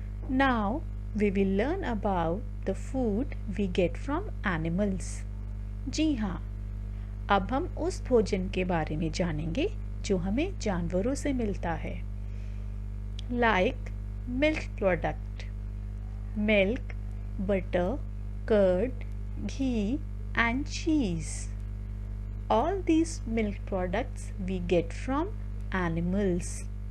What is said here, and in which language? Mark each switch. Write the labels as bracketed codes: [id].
[en] Now we will learn about the food we get from animals. [hi] जी हाँ, अब हम उस भोजन के बारे में जानेंगे जो हमें जानवरों से मिलता है. [en] Like milk product, milk, butter, curd, ghee and cheese. All these milk products we get from animals.